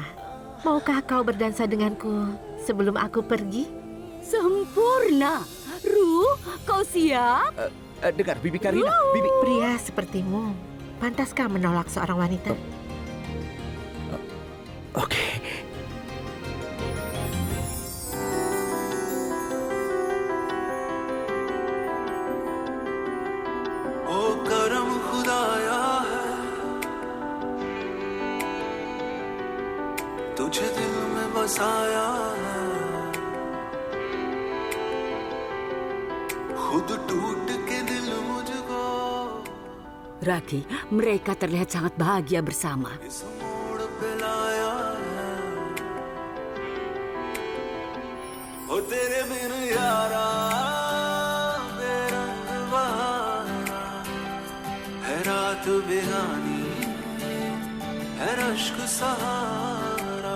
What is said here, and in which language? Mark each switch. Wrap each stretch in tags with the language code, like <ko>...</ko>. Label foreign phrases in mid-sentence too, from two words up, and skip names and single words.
<id>Maukah kau berdansa denganku sebelum aku pergi? Sempurna. Ruh, kau siap? Dengar, Bibi Karina, Bibi... Pria sepertimu, pantaskah menolak seorang wanita? Oke.</id> <hi>ओ करम खुदाया है तुझे दिल में बस बसाया है, खुद टूट के दिल मुझको</hi> <id>Ragi, mereka terlihat sangat bahagia bersama.</id> <hi>इस मोड़ पे लाया है। ओ तेरे बिन यारा बेरंग बहारा है, रात बेगानी है रश्क सहारा।</hi>